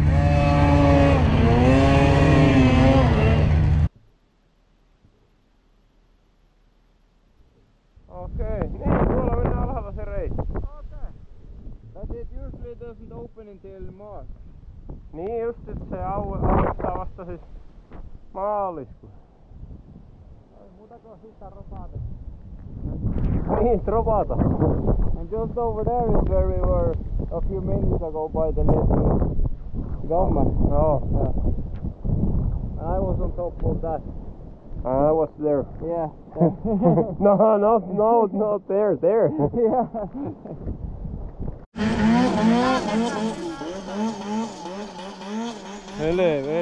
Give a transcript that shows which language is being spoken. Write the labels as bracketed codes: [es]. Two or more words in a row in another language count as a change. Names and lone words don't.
[fi] Okei, niin tuolla mennään alhaalla se reitti. Okei. [en] But it usually doesn't open until March. [fi] Niin just, että se aukeaa vasta siis Maaliskuussa. Ei muuta kuin sitä ropaata. Niin, dropata. [en] And just over there is where we were a few minutes ago by the little Gamma. No. Yeah. And I was on top of that. I was there. Yeah. No, there. Yeah. Helve.